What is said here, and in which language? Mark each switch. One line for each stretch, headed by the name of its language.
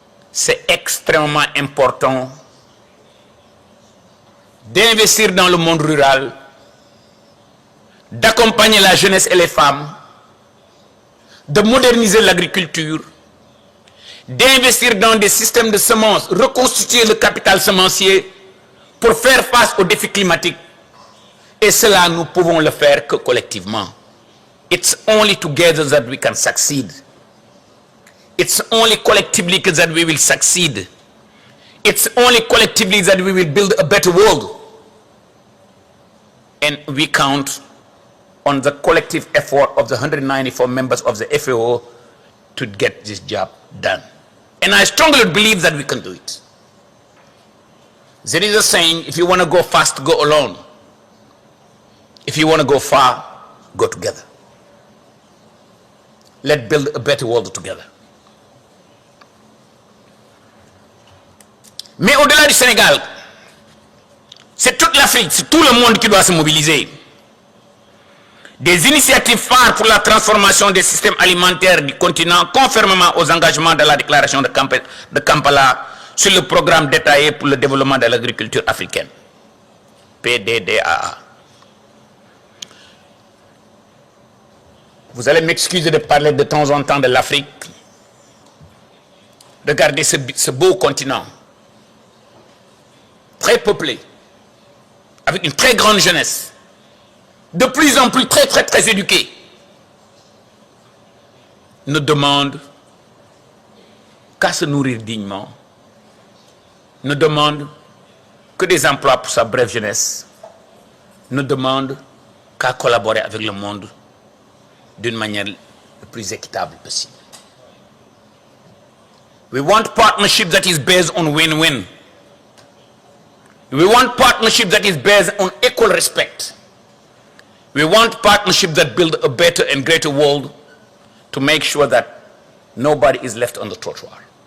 French: C'est extrêmement important d'investir dans le monde rural, d'accompagner la jeunesse et les femmes, de moderniser l'agriculture, d'investir dans des systèmes de semences, reconstituer le capital semencier pour faire face aux défis climatiques. Et cela, nous pouvons le faire que collectivement.
English: It's only together that we can succeed. It's only collectively that we will succeed. It's only collectively that we will build a better world. And we count on the collective effort of the 194 members of the FAO to get this job done. And I strongly believe that we can do it. There is a saying, if you want to go fast, go alone. If you want to go far, go together. Let's build a better world together.
French: Mais au-delà du Sénégal, c'est toute l'Afrique, c'est tout le monde qui doit se mobiliser. Des initiatives phares pour la transformation des systèmes alimentaires du continent, conformément aux engagements de la déclaration de Kampala sur le programme détaillé pour le développement de l'agriculture africaine, PDDAA. Vous allez m'excuser de parler de temps en temps de l'Afrique. Regardez ce beau continent, très peuplé, avec une très grande jeunesse, de plus en plus très éduquée, ne demande qu'à se nourrir dignement, ne demande que des emplois pour sa brève jeunesse, ne demande qu'à collaborer avec le monde d'une manière le plus équitable possible.
English: We want partnership that is based on win-win. We want partnership that is based on equal respect. We want partnership that build a better and greater world to make sure that nobody is left on the trottoir.